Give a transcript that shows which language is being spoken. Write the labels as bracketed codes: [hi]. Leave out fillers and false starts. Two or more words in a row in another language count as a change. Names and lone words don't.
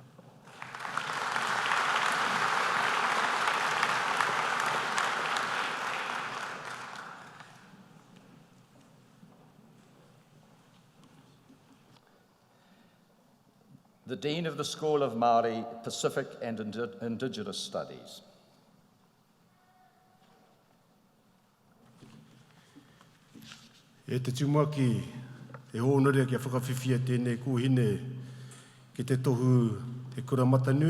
[en] The Dean of the School of Māori, Pacific and Indigenous Studies. [mi] E te tumaki e hōnore kia whakawhiwhia tēnei kuhine ki te tohu te kuramata nui.